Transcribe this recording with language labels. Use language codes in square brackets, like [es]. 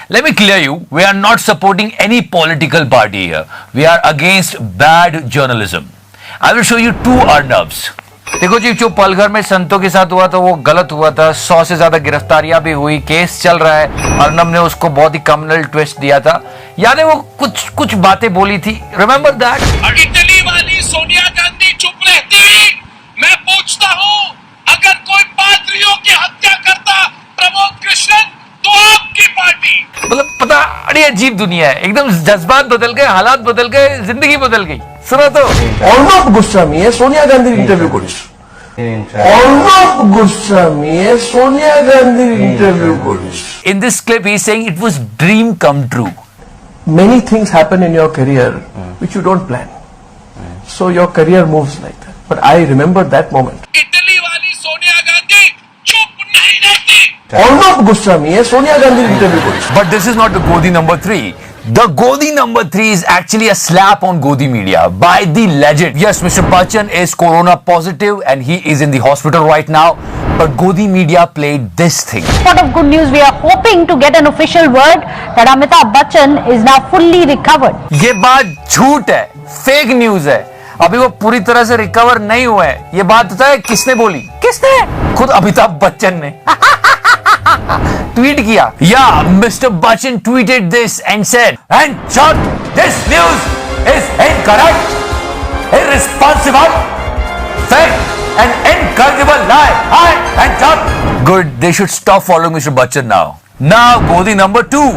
[en] Let me clear you, we are not supporting any political party here. We are against bad journalism. I will show you 2 Arnavs. [hi] देखो जी, जो पलघर में संतों के साथ हुआ था वो गलत हुआ था। 100 से ज्यादा गिरफ्तारियां भी हुई, केस चल रहा है। अर्नब ने उसको बहुत ही कम्युनल ट्विस्ट दिया था। याद है वो कुछ बातें बोली थी, रिमेम्बर दैट? इटली वाली सोनिया गांधी चुप रहती, मैं पूछता हूँ, अगर कोई पादरियों की हत्या करता प्रमोद कृष्णन तो आपकी पार्टी। मतलब पता, बड़ी अजीब दुनिया है, एकदम जज्बात बदल गए, हालात बदल गए, जिंदगी बदल गई। सुनो तो, अर्नब गोस्वामी सोनिया गांधी इंटरव्यू करिस, अर्नब गोस्वामी सोनिया गांधी इंटरव्यू करिस। [en] in this clip he is saying it was dream come true. Many things happen in your career which you don't plan, so your career moves like that. But I remember that moment. [hi] Italy वाली सोनिया गांधी चुप नहीं रहती। Arnab Goswami Sonia Gandhi interview करिस। [en] But this is not the Godi number 3. The Godi number 3 is actually a slap on Godi media by the legend. Yes, Mr. Bachchan is corona positive and he is in the hospital right now. But Godi media played this thing. Lot of good news. We are hoping to get an official word that Amitabh Bachchan is now fully recovered. [hi] ये बात झूठ है, fake news है। अभी वो पूरी तरह से रिकवर नहीं हुए हैं। ये बात पता है किसने बोली? किसने? खुद अमिताभ बच्चन ने ट्वीट किया। [en] Yeah, Mr. Bachchan tweeted this and said, and Chuck, this news is incorrect, irresponsible, fake, and incorrigible lie. And Chuck. Good, they should stop following Mr. Bachchan now. Now, Godi number 2.